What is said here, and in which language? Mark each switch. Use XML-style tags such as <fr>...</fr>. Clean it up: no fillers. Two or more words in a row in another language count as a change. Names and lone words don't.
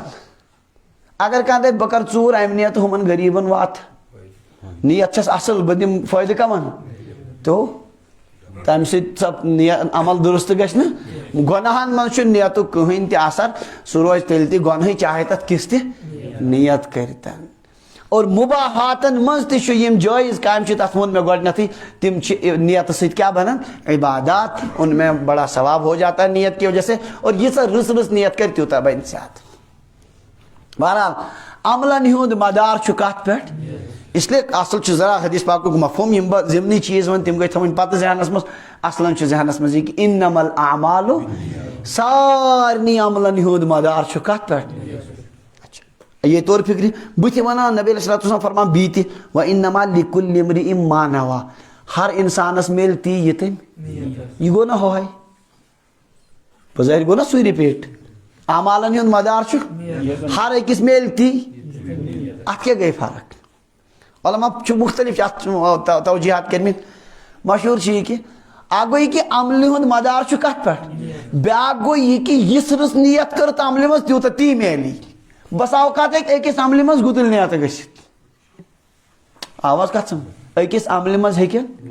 <ks>اگر کانٛہہ دپہِ بہٕ کرٕ ژوٗر امہِ نیتہٕ ہُمن غریٖبن واتہٕ نیت چھس اصل بہٕ دِمہٕ فٲیدٕ کمن تو تمہِ سۭتۍ سۄ عمل درست گژھِ نہٕ گۄناہن منٛز چھُ نیتُک کٕہٕنۍ تہِ اثر سُہ روزِ تیٚلہِ تہِ گۄنہٕے چاہے تتھ کِژھ تہِ نیت کٔرتن اور مُباحاتن منٛز تہِ چھُ یِم جٲیز کامہِ چھِ تتھ ووٚن مےٚ گۄڈٕنیتھٕے تِم چھِ نیتہٕ سۭتۍ کیٛاہ بنان عبادات</ks> <ur>ان میں بڑا ثواب ہو جاتا ہے نیت کی وجہ سے</ur> <ks>اور ییٖژاہ رٕژ نیت کرِ تیوٗتاہ بنہِ زیادٕ بہرحال عملن ہُنٛد مدار چھُ کتھ پٮ۪ٹھ اس لیے اصل چھُ ذرا حدیث پاکُک مفہوم یِم بہٕ ضمنی چیٖز وۄنۍ تِم گٔے تھاوٕنۍ پتہٕ ذہنس منٛز اصلن چھُ ذہنس منٛز یہِ کہِ</ks> <ar>انما الاعمال</ar> <ks>سارنٕے عملن ہُنٛد مدار چھُ کتھ پٮ۪ٹھ یہ طور فکری بٕتھِ ونان نبی</ks> <ar>علیہ الصلوۃ والسلام</ar> <ks>فرمان بیٚیہِ تہِ</ks> <ar>وانما لکل امرئ ما نوى</ar> <ks>ہر انسانس میلہِ تی یہِ تٔمۍ یہِ گوٚو نہ ہۄہے بظٲہر گوٚو نہ سُے رِپیٖٹ اعمالن ہُنٛد مدار چھُ ہر أکِس میلہِ تی اتھ کیٛاہ گٔے فرق علما چھُ مختلف اتھ توجیحات کٔرمٕتۍ مشہوٗر چھُ یہِ کہِ اکھ گوٚو یہِ کہِ عملہِ ہُنٛد مدار چھُ کتھ پٮ۪ٹھ بیٛاکھ گوٚو یہِ کہِ یِژھ رٕژ نیت کٔرٕتھ عملہِ منٛز تیوٗتاہ تی میلی بس اوقات ہیٚکہِ أکِس عملہِ منٛز گُتٕلۍ نیت گٔژھِتھ آواز کتھ سمجھ أکِس عملہِ منٛز ہیٚکہِ</ks>